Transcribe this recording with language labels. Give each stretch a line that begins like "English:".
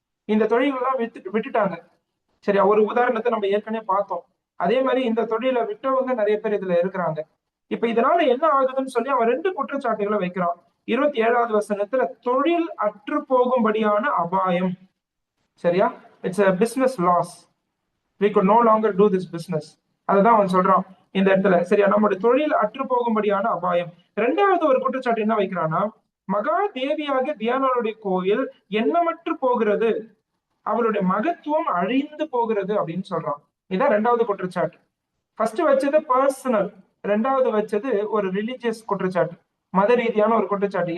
Tamil: இந்த தொழிலெல்லாம் விட்டுட்டாங்க. சரியா? ஒரு உதாரணத்தை நம்ம ஏற்கனவே பார்த்தோம். அதே மாதிரி இந்த தொழிலை விட்டவங்க நிறைய பேர் இதுல இருக்கிறாங்க. இப்ப இதனால என்ன ஆகுதுன்னு சொல்லி அவன் 2 குற்றச்சாட்டுகளை வைக்கிறான். 27வது வசனத்துல தொழில் அற்று போகும்படியான அபாயம். சரியா?
English: It's a business loss. We could no longer do this business.
Tamil: அதுதான் அவன் சொல்றான் இந்த இடத்துல. சரியா? நம்முடைய தொழில் அற்று போகும்படியான அபாயம். 2வது ஒரு குற்றச்சாட்டு என்ன வைக்கிறான்னா, மகா தேவியாக தியானாளுடைய கோயில் எண்ணமற்று போகிறது, அவளுடைய மகத்துவம் அழிந்து போகிறது அப்படின்னு சொல்றான். இதான் 2வது குற்றச்சாட்டு. ஃபர்ஸ்ட் வச்சது பர்சனல், 2வது வச்சது ஒரு ரிலிஜியஸ் குற்றச்சாட்டு, மத ரீதியான ஒரு குற்றச்சாட்டு.